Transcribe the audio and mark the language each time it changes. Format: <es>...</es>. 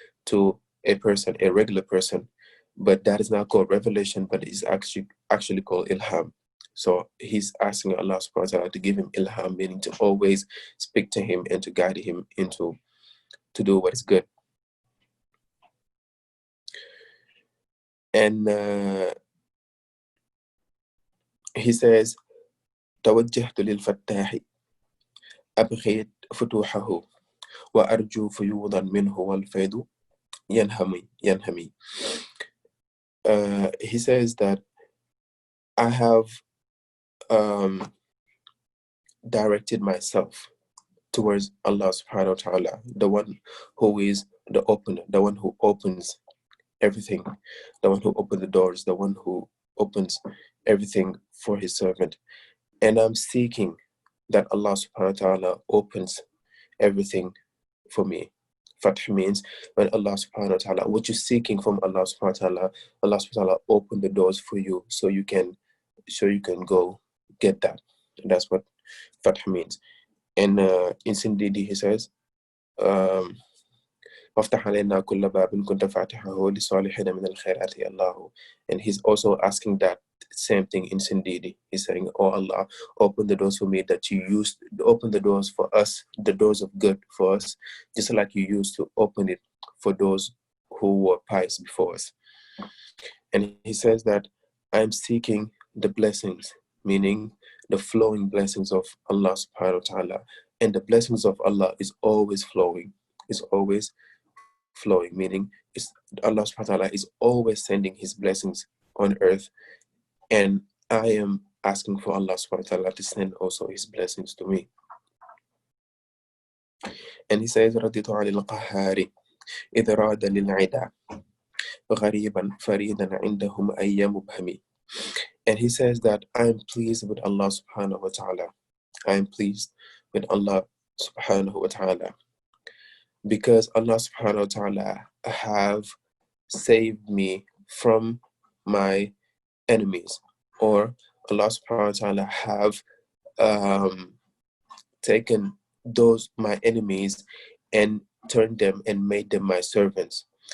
<en>to a person, a regular person, but that is not called revelation, but is actually called ilham. So he's asking Allah subhanahu wa ta'ala to give him ilham, meaning to always speak to him and to guide him into to do what is good. And he says,</en> <ar>توجهت للفتاح أبغي فتوحه وأرجو فيوضا منه والفيض ينهمي.</ar> <en>He says that I have directed myself towards Allah subhanahu wa ta'ala, the one who is the opener, the one who opens everything, the one who opens the doors, the one who opens everything for his servant. And I'm seeking that Allah subhanahu wa ta'ala opens everything for me. Fath means when Allah subhanahu wa ta'ala, what you're seeking from Allah subhanahu wa ta'ala, Allah subhanahu wa ta'ala open the doors for you so you can go get that. And that's what Fath means. And in Sindidi he says,</en> <ar>وافتح علينا كل باب كنت فاتحه لصالحين من الخيرات يا الله.</ar> <en>And he's also asking that same thing in Sindidi. He's saying, oh Allah, open the doors for me that you used to open the doors for us, the doors of good for us, just like you used to open it for those who were pious before us. And he says that I'm seeking the blessings, meaning the flowing blessings of Allah subhanahu wa ta'ala. And the blessings of Allah is always flowing, is always flowing, meaning Allah subhanahu wa ta'ala is always sending his blessings on earth. And I am asking for Allah subhanahu wa ta'ala to send also his blessings to me. And he says,</en> <ar>رضيت عن القهار إذ راد للعدا غريبا فريدا عندهم أي مبهمي.</ar> <en>And he says that I am pleased with Allah subhanahu wa ta'ala. I am pleased with Allah subhanahu wa ta'ala because Allah subhanahu wa ta'ala have saved me from my enemies, or Allah subhanahu wa ta'ala have taken those my enemies and turned them and made them my servants.</en>